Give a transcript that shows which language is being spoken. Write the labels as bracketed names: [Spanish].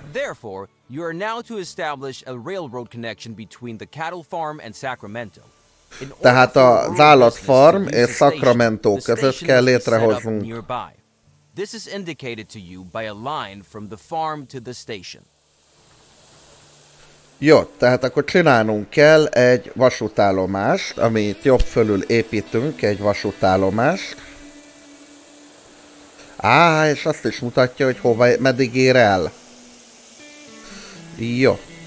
[English] Therefore, you are now to establish a railroad connection between the cattle farm and Sacramento. [Hungarian] Tehát az állatfarm és Sacramento között kell létrehoznunk. [English] This is indicated to you by a line from the farm to the station. [Hungarian] Jó, tehát akkor csinálnunk kell egy vasútállomást, amit jobb fölül építünk, egy vasútállomást. És azt is mutatja, hogy hova, meddig ér el. Jó.